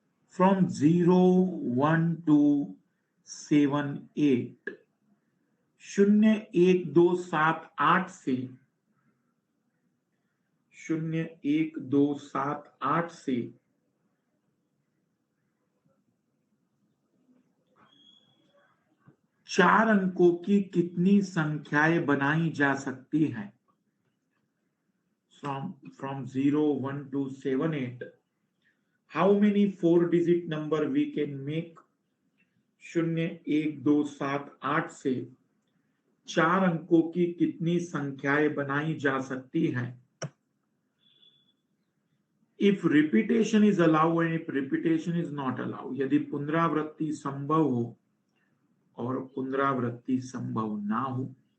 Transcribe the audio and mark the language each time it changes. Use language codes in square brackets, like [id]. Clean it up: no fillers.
[en] from 0, 1 to 7, 8, [hi] 0, 1, 2, 7, 8 से 0, 1, 2, 7, 8 से 4 अंकों की कितनी संख्याएं बनाई जा सकती हैं? [en] From 0, 1 to 7, 8, how many 4-digit number we can make? [hi] 0, 1, 2, 7, 8 से 4 अंकों की कितनी संख्याएं बनाई जा सकती हैं? [en] If repetition is allowed and if repetition is not allowed, [hi] यदि पुनरावृत्ति संभव हो और पुनरावृत्ति संभव ना हो।